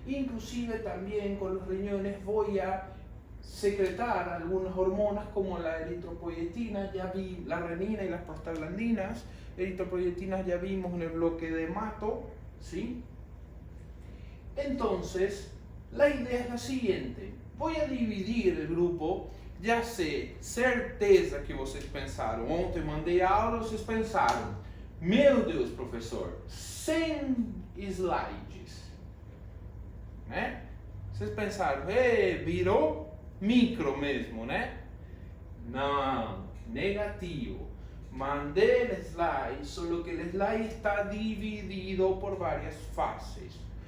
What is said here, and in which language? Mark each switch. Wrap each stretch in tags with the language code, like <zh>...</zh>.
<es>Inclusive también con los riñones voy a secretar algunas hormonas como la eritropoyetina, ya vi la renina y las prostaglandinas. Eritropoyetinas ya vimos en el bloque de hemato, ¿sí? Entonces, la idea es la siguiente. Voy a dividir el grupo.</es> <pt>Já sei, certeza que vocês pensaram. Ontem mandei a aula, vocês pensaram: meu Deus, professor, 100 slides. Né? Vocês pensaram, virou micro mesmo, né? Não, negativo.</pt> <es>Mandé el slide, solo que el slide está dividido por varias fases.</es>